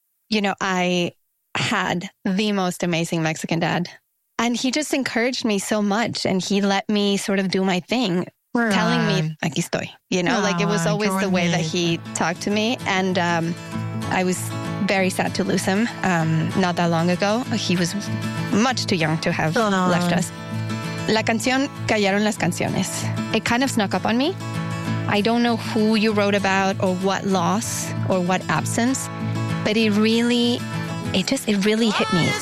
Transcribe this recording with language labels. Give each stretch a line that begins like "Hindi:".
English: You know, I had the most amazing Mexican dad, and he just encouraged me so much, and he let me sort of do my thing. Where telling me,
Spanish: aquí estoy,
English: you know, like it was always the way that he talked to me. And I was very sad to lose him not that long ago. He was much too young to have left us.
Spanish: La canción, callaron las canciones.
English: It kind of snuck up on me. I don't know who you wrote about or what loss or what absence, but it really hit me.